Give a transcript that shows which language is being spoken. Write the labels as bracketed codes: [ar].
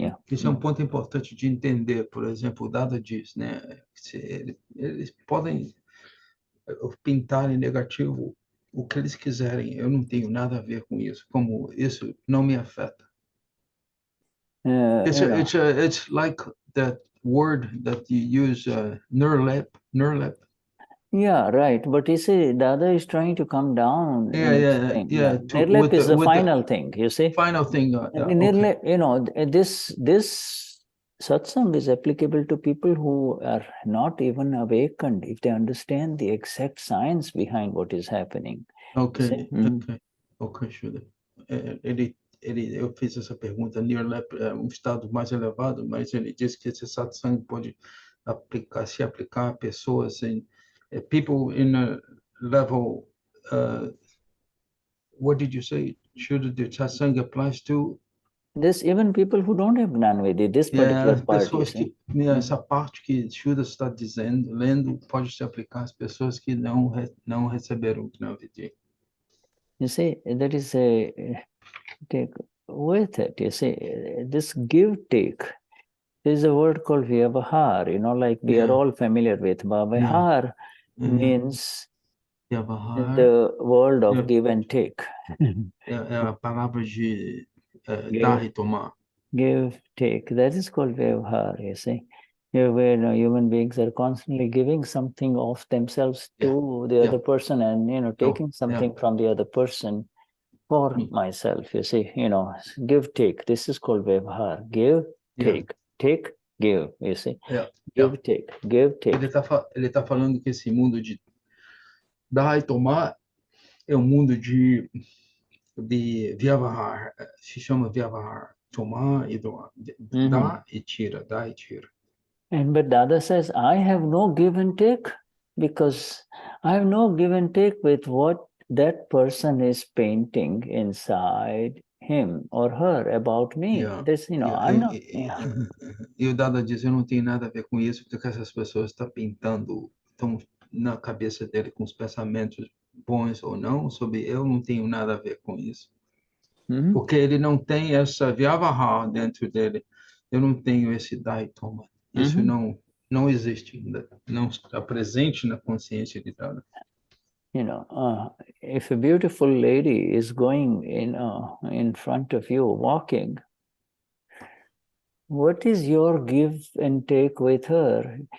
[pt] Isso é um ponto importante de entender. Por exemplo, o Dada diz, né? Eles podem pintar em negativo o que eles quiserem. Eu não tenho nada a ver com isso. Como isso não me afeta. [en] It's like that word that you use, nirlep. Yeah, right. But you see, Dada is trying to come down. Nirlep is the final thing, you see? Final thing. Nirlep, this satsang is applicable to people who are not even awakened, if they understand the exact science behind what is happening. Ok, Shuddha. [pt] Eu fiz essa pergunta, Nirlep é um estado mais elevado, mas ele disse que esse satsang pode se aplicar a pessoas [en] people in a level, what did you say? Should the satsang applies to? This even people who don't have Gnanvedi, this particular part. [pt] Pessoas que, essa parte que Shuddha está dizendo, lendo, pode se aplicar às pessoas que não receberam Gnanvedi. [en] You see, that is take with it. You see, this give-take, there is a word called vyavahar, like we are all familiar with. Vyavahar means the world of give and take. [pt] É a palavra de dar e tomar. [en] Give, take, that is called vyavahar, you see. Where human beings are constantly giving something of themselves to the other person and, taking something from the other person for myself, you see, give, take. This is called vyavahar. Give, take, take, give, you see. Give, take, give, take. [pt] Ele tá falando que esse mundo de dar e tomar é um mundo de vyavahar, se chama vyavahar. Tomar e doar. Dá e tira, dá e tira. [en] But Dada says, I have no give and take because I have no give and take with what that person is painting inside him or her about me. I'm not... [pt] E o Dada diz, eu não tenho nada a ver com isso, porque essas pessoas estão na cabeça dele com os pensamentos bons ou não, sobre eu não tenho nada a ver com isso. Porque ele não tem essa vyavahar dentro dele. Eu não tenho esse dá e toma. Isso não existe, não está presente na consciência de Dada. [en] if a beautiful lady is going in front of you walking, what is your give and take with her?